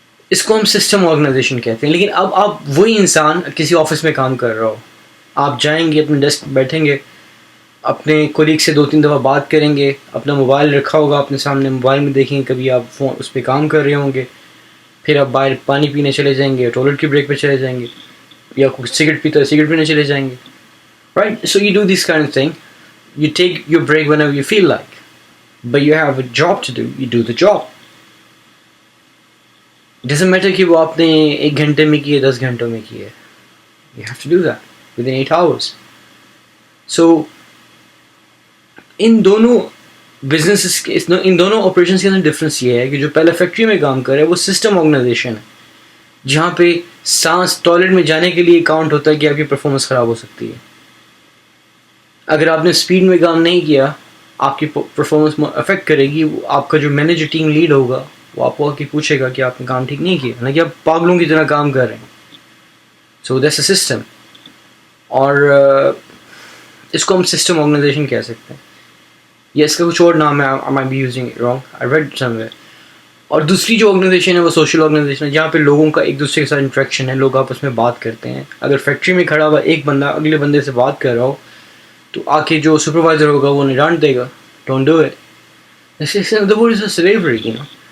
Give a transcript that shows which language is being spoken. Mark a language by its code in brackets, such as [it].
[ur] اس کو ہم system organization کہتے ہیں. لیکن اب آپ وہی انسان کسی آفس میں کام کر رہا ہو, آپ جائیں گے, اپنے ڈیسک بیٹھیں گے, اپنے کولیگ سے 2-3 دفعہ بات کریں گے, اپنا موبائل رکھا ہوگا اپنے سامنے, موبائل میں دیکھیں گے, کبھی آپ فون اس پہ کام کر رہے ہوں گے, پھر آپ باہر پانی پینے چلے جائیں گے, ٹوائلٹ کی بریک پہ چلے جائیں گے, یا کچھ سگریٹ پیتا ہے سگریٹ پینے چلے جائیں گے, right. [en] So you do this kind of thing, you take your break whenever you feel like, but you have a job to do, you do the job. Doesn't matter [ur] کہ وہ آپ نے 1 گھنٹے میں کی ہے, 10 گھنٹوں میں کی ہے, [en] you have to do that within 8 hours. So [ur] ان دونوں بزنس ان دونوں آپریشنس کے اندر ڈفرینس یہ ہے کہ جو پہلے فیکٹری میں کام کرے وہ سسٹم آرگنائزیشن ہے جہاں پہ سانس ٹوائلٹ میں جانے کے لیے کاؤنٹ ہوتا ہے کہ آپ کی پرفارمنس خراب ہو سکتی ہے. اگر آپ نے اسپیڈ میں کام نہیں کیا آپ کی پرفارمنس افیکٹ کرے گی. آپ کا جو مینیجر ٹیم لیڈ ہوگا وہ آپ کو آ کے پوچھے گا کہ آپ نے کام ٹھیک نہیں کیا نہ کہ آپ پاگلوں کی طرح کام کر رہے ہیں. [en] So that's a system. [ur] اور اس کو ہم سسٹم آرگنائزیشن کہہ سکتے ہیں یا اس کا کچھ اور نام ہے. [en] I might be using it wrong. I read somewhere. [ur] اور دوسری جو آرگنائزیشن ہے وہ سوشل آرگنائزیشن ہے جہاں پہ لوگوں کا ایک دوسرے کے ساتھ انٹریکشن ہے. لوگ آپس میں بات کرتے ہیں. اگر فیکٹری میں کھڑا ہوا ایک بندہ اگلے بندے سے بات کر رہا ہو تو آ کے جو سپروائزر ہوگا وہ انہیں ڈانٹ دے گا. [en] Don't do it. The word is slavery, you know.